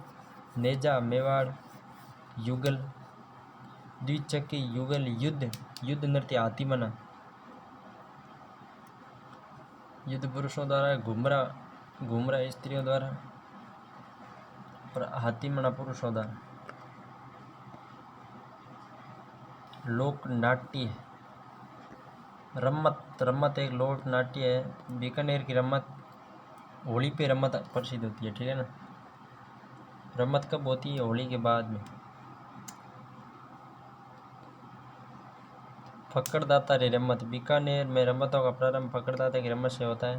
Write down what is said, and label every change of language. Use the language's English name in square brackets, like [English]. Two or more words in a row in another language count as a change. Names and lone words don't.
[Hindi] नेजा मेवाड़ युगल। द्विचक्री युगल। युद्ध नृत्य हाथीमना, युद्ध पुरुषों द्वारा। घुमरा स्त्रियों द्वारा और हाथीमना पुरुषों द्वारा। लोक नाट्य रम्मत एक लोक नाट्य है। बीकानेर की रम्मत, होली पे रम्मत प्रसिद्ध होती है, ठीक है ना। रम्मत कब होती है, होली के बाद में। फक्कड़दाता रे रम्मत, बीकानेर में रम्मतों का प्रारंभ फक्कड़दाता की रम्मत से होता है।